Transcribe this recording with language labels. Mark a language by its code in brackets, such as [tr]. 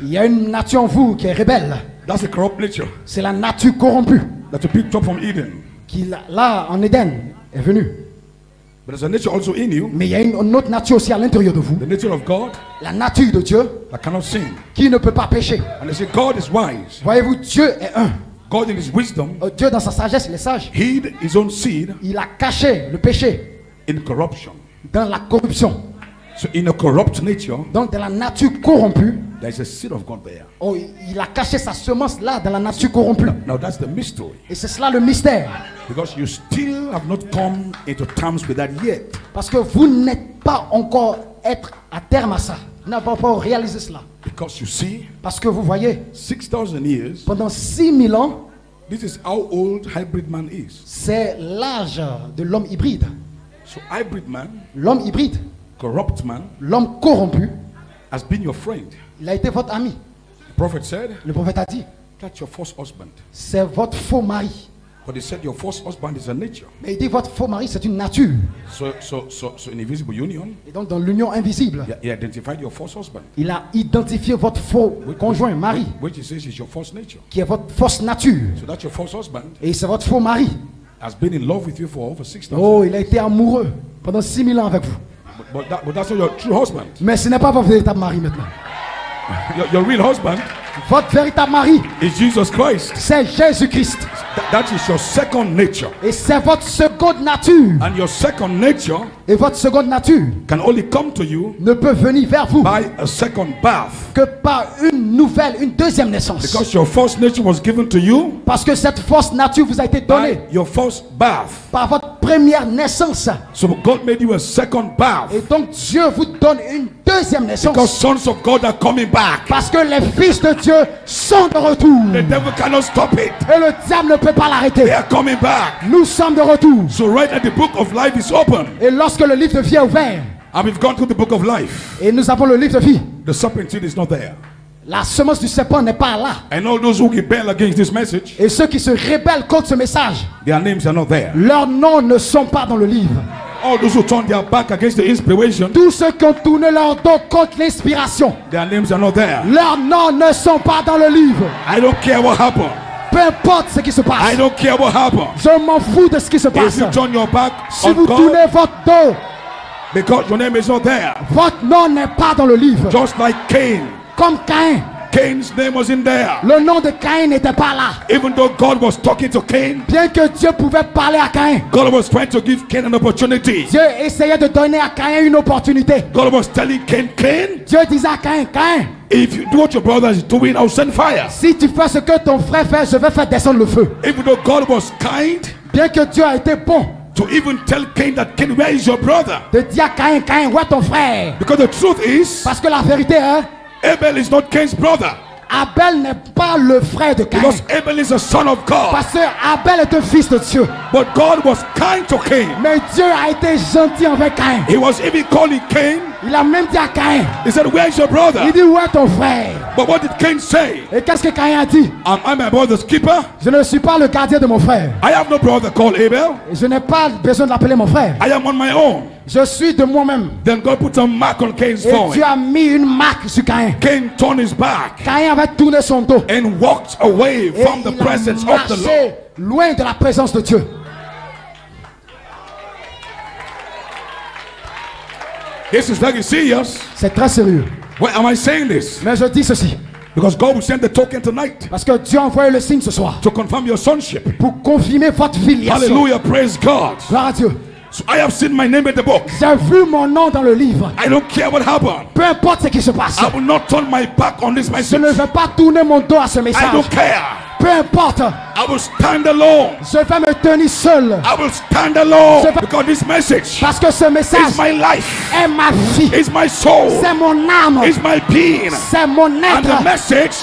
[fr] Il y a une nature en vous qui est rebelle. [en] That's a corrupt nature [fr] C'est la nature corrompue [en] that you picked up from Eden. [fr] qui, là, en Éden, est venue. [en] But there's a nature also in you, [fr] Mais il y a une autre nature aussi à l'intérieur de vous. [en] the nature of God, [fr] La nature de Dieu [en] that cannot sin. [fr] qui ne peut pas pécher. [en] And they say God is wise. [fr] Voyez-vous, Dieu est un. [en] God in his wisdom [fr] Dieu dans sa sagesse, il est sage. [en] hid his own seed [fr] Il a caché le péché [en] in corruption. [fr] dans la corruption. [en] So in a corrupt nature, [fr] Donc dans la nature corrompue, [en] there is a seed of God there. [fr] oh, il a caché sa semence là dans la nature corrompue. [en] Now that's the mystery. [fr] Et c'est cela le mystère. [en] Because you still have not come into terms with that yet. [fr] Parce que vous n'êtes pas encore être à terme à ça. Vous n'avez pas encore réalisé cela. [en] Because you see, [fr] Parce que vous voyez, [en] 6,000 years, [fr] pendant 6000 ans, [en] this is how old hybrid man is. [fr] c'est l'âge de l'homme hybride. [en] So hybrid man, [fr] L'homme hybride, [en] corrupt man, [fr] l'homme corrompu, [en] has been your friend. [fr] il a été votre ami. [en] The prophet said, [fr] Le prophète a dit, [en] that's your false husband. [fr] c'est votre faux mari. [en] But he said your false husband is a nature. [fr] Mais il dit, votre faux mari, c'est une nature. [en] So in invisible union, [fr] Et donc dans l'union invisible, [en] he identified your false husband, [fr] il a identifié votre faux conjoint, mari, [en] which he says is your false nature. [fr] qui est votre fausse nature. [en] So that your false husband [fr] Et c'est votre faux mari. [en] has been in love with you for over 6,000. [fr] Oh, il a été amoureux pendant 6000 ans avec vous. [en] But that's not your true husband. [fr] Mais ce n'est pas votre véritable mari maintenant. [en] Your real husband [fr] Votre véritable mari, [en] is Jesus Christ. [fr] c'est Jésus-Christ. [en] That is your second nature. [fr] Et c'est votre seconde nature. [en] And your second nature [fr] Et votre seconde nature [en] can only come to you [fr] ne peut venir vers vous [en] by a second birth. [fr] que par une nouvelle, une deuxième naissance. [en] Because your first nature was given to you [fr] Parce que cette fausse nature vous a été [en] by [fr] donnée [en] your first birth. [fr] par votre première naissance. [en] So God made you a second birth. [fr] Et donc Dieu vous donne une deuxième [en] Because [fr] naissance. [en] sons of God are coming back. [fr] Parce que les fils de Dieu sont de retour. [en] The devil cannot stop it. [fr] Et le diable ne peut pas [en] They [fr] l'arrêter. [en] are coming back. [fr] Nous sommes de retour. [en] So right now the book of life is open. [fr] Et lorsque le livre de vie est ouvert, [en] And we've gone through the book of life. [fr] et nous avons le livre de vie, [en] The serpent seed is not there. [fr] la semence du serpent n'est pas là. [en] And all those who rebel against this message, [fr] Et ceux qui se rebellent contre ce message, [en] their names are not there. [fr] leurs noms ne sont pas dans le livre. [en] All those who turn their back against the inspiration, [fr] Tous ceux qui ont tourné leur dos contre l'inspiration, [en] their names are not there. [fr] leurs noms ne sont pas dans le livre. [en] I don't care what happened. [fr] Peu importe ce qui se [en] I [fr] passe, [en] don't care what happened. [fr] je m'en fous de ce qui se [en] If [fr] passe. [en] you turn your back [fr] Si [en] on [fr] vous [en] God, [fr] tournez votre dos, [en] because your name is not there. [fr] votre nom n'est pas dans le livre. [en] Just like Cain. [fr] Comme Caïn, [en] Cain's name was in there. [fr] le nom de Caïn n'était pas là. [en] Even though God was talking to Cain, [fr] Bien que Dieu pouvait parler à Caïn, [en] God was trying to give Cain an opportunity. [fr] Dieu essayait de donner à Caïn une opportunité. [en] God was telling Cain, Cain, [fr] Dieu disait à Caïn, Caïn, [en] if you do what your brother is doing, I'll send fire. [fr] si tu fais ce que ton frère fait, je vais faire descendre le feu. [en] Even though God was kind [fr] Bien que Dieu a été bon [en] to even tell Cain that Cain, where is your brother? [fr] de dire à Caïn, Caïn, où est ton frère? [en] Because the truth is, [fr] Parce que la vérité est, [en] Abel is not Cain's brother. [fr] Abel n'est pas le frère de Caïn. [en] Because Abel is a son of God. [fr] Parce que Abel est un fils de Dieu. [en] But God was kind to Cain. [fr] Mais Dieu a été gentil avec Caïn. [en] He was even calling Cain. [fr] Il a même dit à Caïn, [en] He said, where's your brother? [fr] il dit, où est ton frère? [en] But what did Cain say? [fr] Et qu'est-ce que Caïn a dit? [en] Am I my brother's keeper? [fr] Je ne suis pas le gardien de mon frère. [en] I have no brother called Abel. [fr] Je n'ai pas besoin de l'appeler mon frère. [en] I am on my own. [fr] Je suis de moi-même. [en] Then God put a mark on Cain's [fr] Et [en] forehead. [fr] Dieu a mis une marque sur Caïn. [en] Cain turned his back [fr] Caïn avait tourné son dos. [en] and walked away [fr] Et [en] from the [fr] il a [en] presence of the Lord. [fr] marché loin de la présence de Dieu. [en] This is very serious. [fr] C'est très sérieux. [en] Why am I saying this? [fr] Mais je dis ceci. [en] Because God will send the token tonight [fr] Parce que Dieu a envoyé le signe ce soir. [en] to confirm your sonship. [fr] Pour confirmer votre filiation. [en] Hallelujah, praise God. [fr] Gloire à Dieu. [en] So I have seen my name in the book. [fr] J'ai vu mon nom dans le livre. [en] I don't care what happened. [fr] Peu importe ce qui se passe. [en] I will not turn my back on this [fr] Je [en] message. [fr] ne vais pas tourner mon dos à ce [en] I [fr] message. [en] don't care. [fr] Peu importe. [en] I I will stand alone. [fr] Je vais me tenir seul. [en] I will stand alone. [fr] Je vais- [en] Because this message [fr] Parce que ce message [en] is my life. [fr] est ma vie. [en] Is my soul. [fr] C'est mon âme. [en] Is my being. [fr] C'est mon [en] And the [fr] être. [en] message